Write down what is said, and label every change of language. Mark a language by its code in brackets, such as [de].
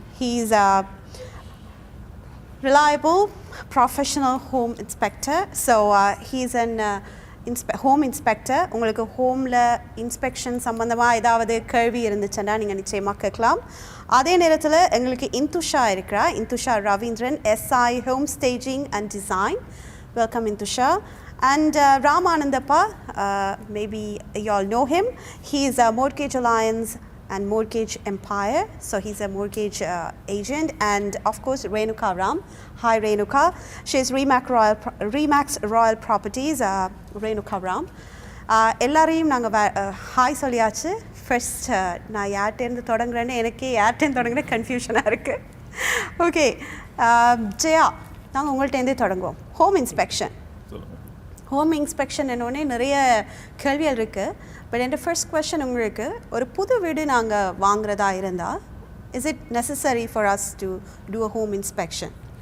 [en] he is a reliable professional home inspector. So he is an home inspector. [ta] உங்களுக்கு ஹோமில் inspection சம்மந்தமாக ஏதாவது கேள்வி இருந்துச்சுன்னா நீங்கள் நிச்சயமாக கேட்கலாம். அதே நேரத்தில் எங்களுக்கு இந்துஷா இருக்கிறா. [en] Indusha Ravindran, SI Home Staging and Design. Welcome Intusha. And Ramanandappa, maybe you all know him. He is a Mortgage Alliance and Mortgage Empire. So he's a mortgage agent. And of course, Renuka Ram. Hi Renuka. She is Remax Royal Properties, Renuka Ram. [ta] எல்லாரையும் நாங்கள் hi சொல்லியாச்சு. First நான் யார்ட்டேருந்து தொடங்குறேன்னு எனக்கே யார்ட்டேருந்து தொடங்குற கன்ஃபியூஷனாக இருக்குது. Okay Jaya, நாங்கள் உங்கள்கிட்டேருந்தே தொடங்குவோம். Home inspection. Home inspection என்னோடனே நிறைய கேள்விகள் இருக்குது. பட் என் ஃபர்ஸ்ட் கொஸ்டின் உங்களுக்கு, ஒரு புது வீடு நாங்கள் வாங்குறதா இருந்தால் [en] Is it necessary for us to do a home inspection?